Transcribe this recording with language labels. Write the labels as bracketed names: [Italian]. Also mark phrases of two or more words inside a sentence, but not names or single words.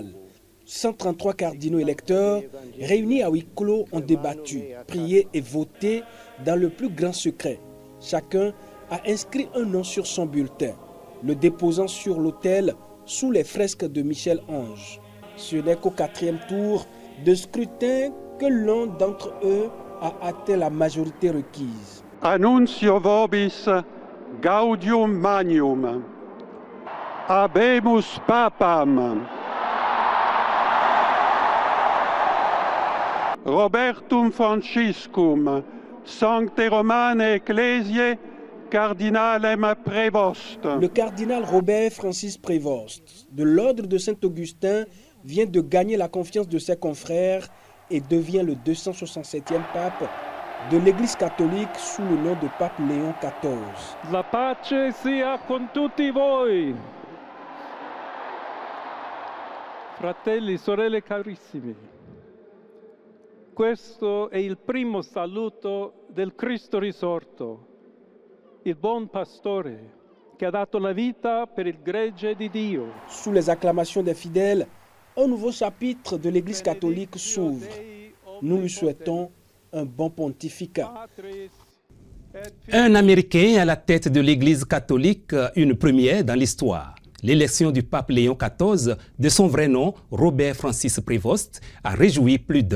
[French] 133 cardinaux électeurs réunis à huis clos ont débattu, prié et voté dans le plus grand secret. Chacun a inscrit un nom sur son bulletin, le déposant sur l'autel sous les fresques de Michel Ange. Ce n'est qu'au 4e tour de scrutin que l'un d'entre eux a atteint la majorité requise. [Latin] Annuncio vobis gaudium magnum. Habemus papam. Robertum Franciscum, Sancte Romane Ecclesiae, Cardinalem Prévost. [French] Le cardinal Robert Francis Prévost, de l'ordre de Saint-Augustin, vient de gagner la confiance de ses confrères et devient le 267e pape de l'Église catholique sous le nom de pape Léon XIV. [Italian] La pace sia con tutti voi. Fratelli, sorelle carissimi. Questo è il primo saluto del Cristo risorto, il buon pastore che ha dato la vita per il gregge di Dio. [French] Sous les acclamations des fidèles, un nouveau chapitre de l'Église catholique s'ouvre. Nous lui souhaitons un bon pontificat. Un Américain à la tête de l'Église catholique, une première dans l'histoire. L'élection du pape Léon XIV, de son vrai nom, Robert Francis Prévost, a réjoui plus d'un.